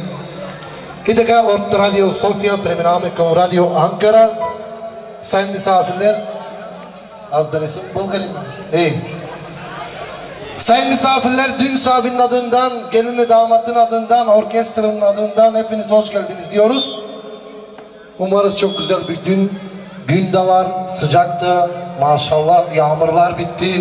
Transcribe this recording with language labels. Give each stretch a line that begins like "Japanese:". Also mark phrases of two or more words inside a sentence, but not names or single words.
Bulgarian: И така от Радио София преминаваме към Радио Анкара.
Turkish: Sayın misafirler, az da nesin? Bulgarin. İyi. Sayın misafirler, düğün sahibinin adından, gelinle damatın adından, orkestranın adından hepiniz hoş geldiniz diyoruz. Umarız çok güzel bir gün de var, sıcaktı, maşallah yağmurlar bitti.